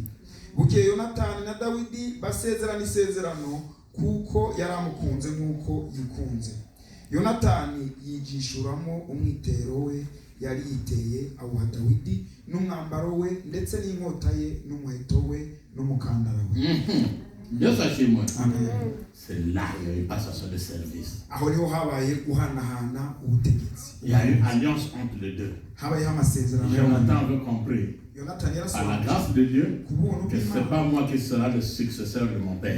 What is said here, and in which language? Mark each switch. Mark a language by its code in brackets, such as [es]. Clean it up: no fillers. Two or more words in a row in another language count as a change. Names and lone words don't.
[rw] Bukeye Yonatani na Dawidi basezerana isezerano kuko yaramukunze nk'uko yikunze. Yonatani yigishuramo umwitero we yari yiteye awuha Dawidi n'umwambaro we ndetse n'inkota ye n'umuheto we n'umukandara we. [fr] Dieu soit chez moi. Amen. C'est là qu'il y a eu passation de service. Il y a une alliance entre les deux. Jonathan avait compris à la grâce de Dieu, que ce n'est pas moi qui sera le successeur de mon père.